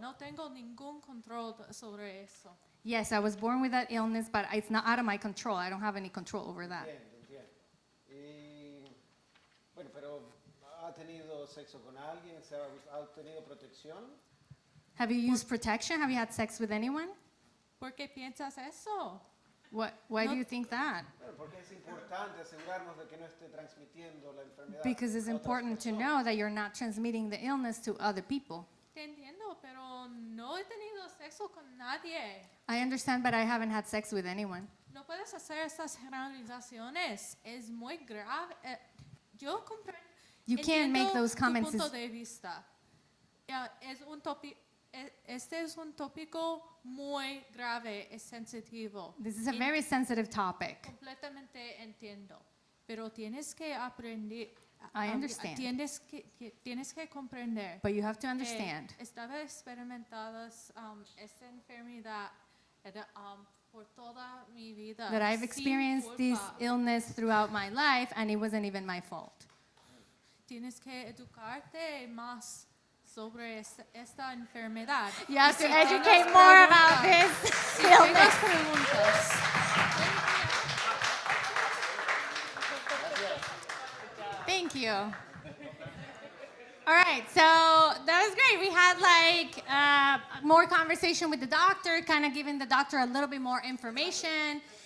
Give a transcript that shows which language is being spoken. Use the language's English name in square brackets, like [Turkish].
[Spanish] No tengo ningún control sobre eso. [English] Yes, I was born with that illness, but it's not out of my control. I don't have any control over that. [Spanish] Entiendo. Y bueno, pero ¿ha tenido sexo con alguien? ¿Ha tenido protección? [English] Have you used protection? Have you had sex with anyone? [Spanish] ¿Por qué piensas eso? [English] Why do you think that? [Spanish] Bueno, porque es importante asegurarnos de que no esté transmitiendo la enfermedad. [English] Because it's important to know that you're not transmitting the illness to other people. [Spanish] Te entiendo, pero no he tenido sexo con nadie. [English] I understand, but I haven't had sex with anyone. [Spanish] No puedes hacer estas generalizaciones. Es muy grave. Yo comprendo. [English] You can't make those comments. [Spanish] Tu punto de vista. Este es un tópico muy grave, es sensitivo. [English] This is a very sensitive topic. [Spanish] Completamente entiendo, pero tienes que aprender. [English] I understand. [Spanish] Tienes que comprender. [English] But you have to understand. [Spanish] Estaba experimentada esta enfermedad por toda mi vida. [English] That I've experienced this illness throughout my life, and it wasn't even my fault. [Spanish] Tienes que educarte más sobre esta enfermedad. [English] You have to educate more about this illness. Thank you. All right, so that was great. We had like more conversation with the doctor, kind of giving the doctor a little bit more information.